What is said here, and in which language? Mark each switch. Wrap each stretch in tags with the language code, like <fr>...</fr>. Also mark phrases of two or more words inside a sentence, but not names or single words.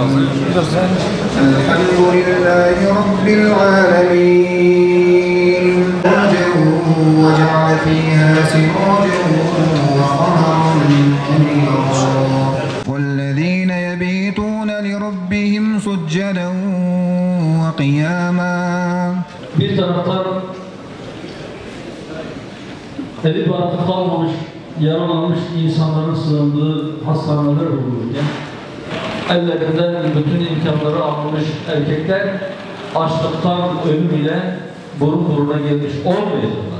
<ar>الحمد لله رب العالمين. وجعل فيها سراجا وقمرا منيرا والذين يبيتون لربهم سجدا وقياما.</ar> <tr>Bir taraftan evi barkı kalmamış, yaralanmış insanların sığındığı hastaneler bulunurken ellerinden bütün imkanları almış erkekler açlıktan ölüm ile burun buruna gelmiş olmayacaklar.</tr>